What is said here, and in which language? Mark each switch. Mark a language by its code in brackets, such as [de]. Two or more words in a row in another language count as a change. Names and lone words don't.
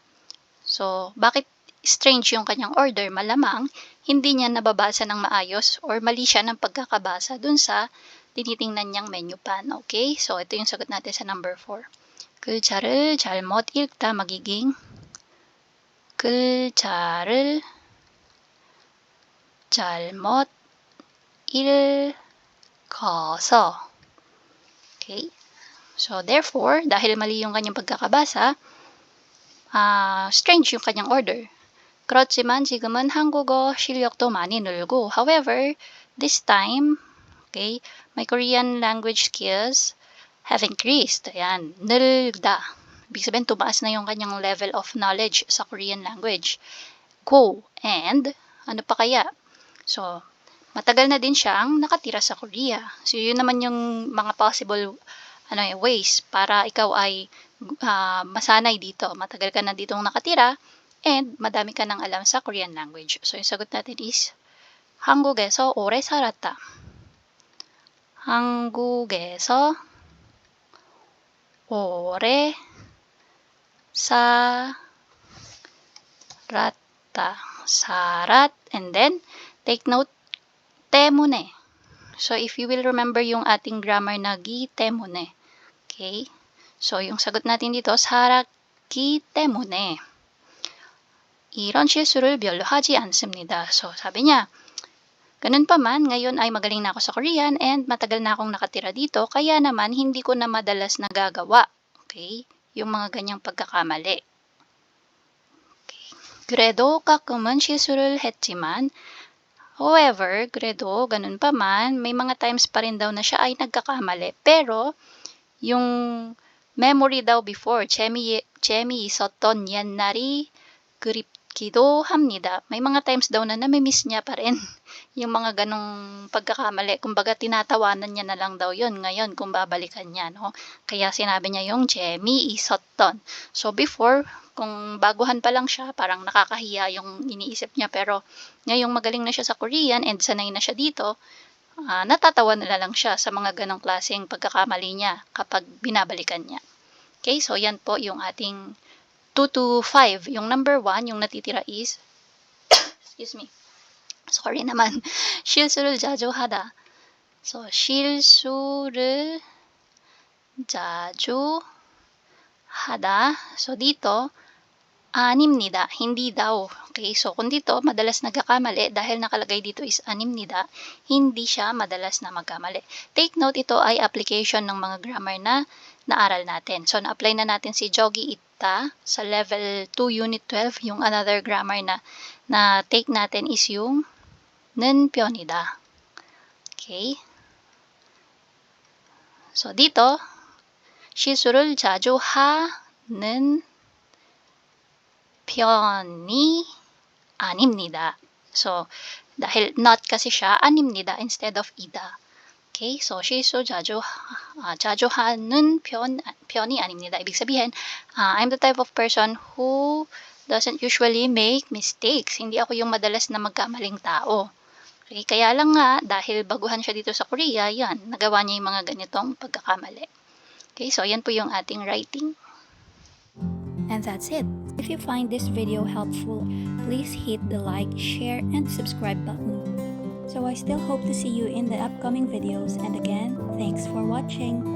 [tl] So, bakit strange yung kanyang order? Malamang, hindi niya nababasa ng maayos or mali siya ng pagkakabasa dun sa tinitingnan niyang menu pan. Okay? So, ito yung sagot natin sa number 4. [ko] 글자를 잘못 읽다 magiging 글자를 잘못 읽어서. [tl] Okay? [en] So, therefore, [tl] dahil mali yung kanyang pagkakabasa, strange yung kanyang order. [ko] 그렇지만 지금은 한국어 실력도 많이 늘고, however, [en] this time, okay, my Korean language skills have increased. [tl] Ayan, 늘다. Ibig sabihin, tumaas na yung kanyang [en] level of knowledge [tl] sa Korean language. Go. And, ano pa kaya? So, matagal na din siyang nakatira sa Korea. So, yun naman yung mga [en] possible ways [tl] para ikaw ay masanay dito. Matagal ka na ditong nakatira and madami ka nang alam sa Korean language. So, yung sagot natin is [ko] 한국에서 오래 살았다. 한국에서 오래 살았다. [en] 사rat, and then take note, 때문에. So, if you will remember [tl] yung ating [en] grammar na [ko] 기 때문에. [en] Okay? [tl] So, yung sagot natin dito, [ko] 살았기 때문에. 이런 실수를 별로 하지 않습니다. [tl] So, sabi niya, ganun pa man, ngayon ay magaling na ako sa Korean and matagal na akong nakatira dito, kaya naman hindi ko na madalas nagagawa. Okay? Yung mga ganyang pagkakamali. Okay. [ko] 그래도 가끔은 실수를 했지만, [tl] however, 그래도 ganun pa man, may mga times pa rin daw na siya ay nagkakamali. Pero, yung memory daw before, [ko] 재미있었던 옛날이 그립기도 합니다. [tl] May mga times daw na namimiss niya pa rin yung mga ganong pagkakamali. Kumbaga, tinatawanan niya na lang daw yun ngayon kung babalikan niya. No? Kaya sinabi niya yung 재미있었던. So, before, kung baguhan pa lang siya, parang nakakahiya yung iniisip niya. Pero, ngayong magaling na siya sa Korean and sanay na siya dito, natatawa na lang siya sa mga ganong klaseng pagkakamali niya kapag binabalikan niya. Okay, so yan po yung ating 2 to 5. Yung number 1, yung natitira is, [en] excuse me, [tl] Sorry naman. [ko] 실수를 자주 하다. So, 실수를 자주 하다. [tl] So, dito, animnida, hindi daw. Okay, so kung dito, madalas nagkakamali dahil nakalagay dito is animnida, hindi siya madalas na magkamali. Take note, ito ay application ng mga grammar na naaral natin. So, na-apply na natin si Jogi Itta sa level 2 unit 12. Yung another grammar na take natin is yung 는 편이다. Okay? So, dito, [ko] 실수를 자주 하는 편이 아닙니다. [tl] So, dahil not kasi siya, [ko] 아닙니다 instead of ida. Okay? [tl] So, [ko] 실수 자주 하는 편이 아닙니다. [tl] Ibig sabihin, [en] I'm the type of person who doesn't usually make mistakes. [tl] Hindi ako yung madalas na magkamaling tao. Okay? Kaya lang nga, dahil baguhan siya dito sa Korea, yan, nagawa niya yung mga ganitong pagkakamali. Okay? So, yan po yung ating writing. [en] And that's it. If you find this video helpful, please hit the like, share, and subscribe button. So I still hope to see you in the upcoming videos, and again, thanks for watching.